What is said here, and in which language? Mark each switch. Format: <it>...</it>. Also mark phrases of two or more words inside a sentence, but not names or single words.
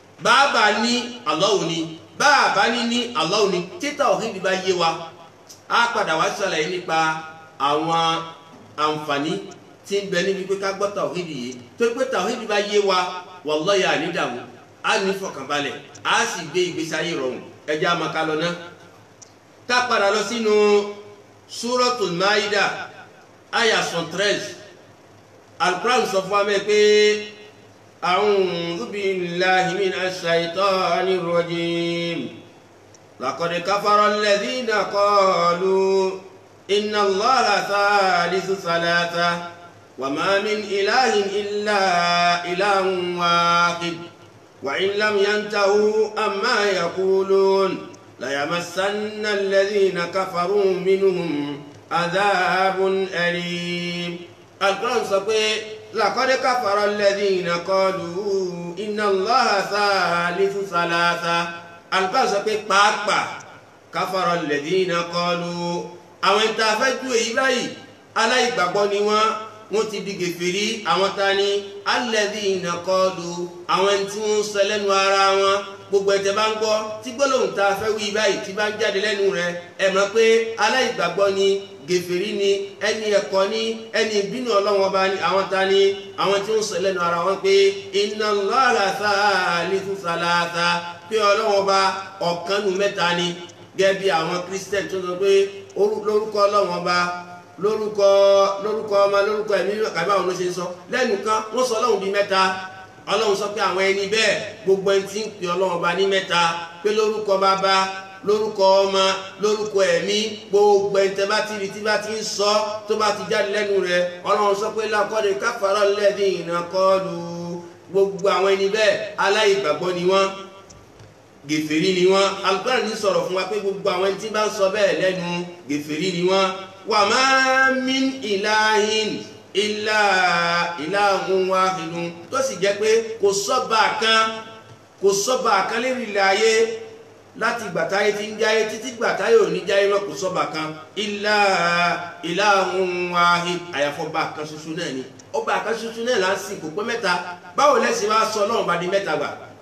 <yo>bàbá ní Allah ni bàbá ní Allah ni tí tawhid bá yé wa á padà wá ṣàlàyé nípa àwọn àǹfààní tí ń bẹ níbi pé ká gbọ́ tawhid yìí tó pé tawhid bá yé wa wallahi à ní dààmú á ní fọkànbalẹ̀ á sì gbé ìgbésí ayé rọrùn ẹjẹ́ àmàkà lọ náà ká padà lọ sínú Suratul Maida aya 113 Al-Qur'an sọ fún wa mẹ́ pé</yo> <ar>أعوذ بالله من الشيطان الرجيم لقد كفر الذين قالوا إن الله ثالث ثلاثة وما من إله إلا إله واحد وإن لم ينتهوا عما يقولون ليمسن الذين كفروا منهم عذاب أليم.</ar> <yo>Al-Qur'an sọ pé</yo> <ar>لقد كفر الذين قالوا إن الله ثالث ثلاثة.</ar> <yo>Al-Qur'an sọ pé pàápàá</yo> <ar>كفر الذين قالوا</ar> <yo>àwọn ìta afẹ́jú èyí báyìí aláìgbàgbọ́ ni wọ́n ti di gèfèrí àwọn ta ni</yo> <ar>الذين قالوا</ar> <yo>àwọn tí wọ́n sọ lẹ́nu ara wọn gbogbo ẹ̀jẹ̀ bá ń gbọ́ tí gbólóhùn ta fẹ́ wí báyìí tí bá ń jáde lẹ́nu rẹ̀ ẹ mọ̀ pé aláìgbàgbọ́ ni gèfèrí ni ẹni ẹ̀kọ́ ni ẹni ìbínú Ọlọ́run Ọba ni àwọn ta ni àwọn tí wọ́n sọ lẹ́nu ara wọn pé</yo> <ar>إن الله ثالث ثلاثة</ar> <yo>pé Ọlọ́run Ọba ọ̀kan nínú mẹ́ta ni gẹ́gẹ́ bí àwọn Christian tó sọ pé lórúkọ Ọlọ́run Ọba lórúkọ ọmọ lórúkọ ẹ̀mí kàbí àwọn olóṣèlú sọ lẹ́nu kan wọ́n sọ Ọlọ́run di mẹ́ta Ọlọ́run sọ pé àwọn ẹni bẹ́ẹ̀ gbogbo ẹni tí ń pè Ọlọ́run Ọba ní mẹ́ta pé lórúkọ bàbá lórúkọ ọmọ lórúkọ ẹ̀mí gbogbo ẹni tẹ́ bá ti rí tí bá ti ń sọ tó bá ti jáde lẹ́nu rẹ̀ Ọlọ́run sọ pé</yo> <ar>لقد كفر الذين قالوا</ar> <yo>gbogbo àwọn ẹni bẹ́ẹ̀ aláìgbàgbọ́ ni wọ́n gèfèrí ni wọ́n. Al-Qur'an ní sọ̀rọ̀ fún wa pé gbogbo àwọn ẹni tí bá ń sọ bẹ́ẹ̀ lẹ́nu gèfèrí ni wọ́n.</yo> <ar>وما من إله إلا إله واحد</ar> <yo>tó sì jẹ́ pé kò sọ́ba kan lérí ilẹ̀ ayé láti gbàtáyé tí ń jáyé títí gbàtáyé ò ní jáyé mọ́ kò sọ́ba kan</yo> <ar>إلا إله واحد</ar> <yo>àyàfọ́ba kan ṣoṣo náà ni ọba kan ṣoṣo náà là ń sìn kò pé mẹ́ta báwo lẹ́sìn wá sọ Ọlọ́run bá di mẹ́ta gbà</yo>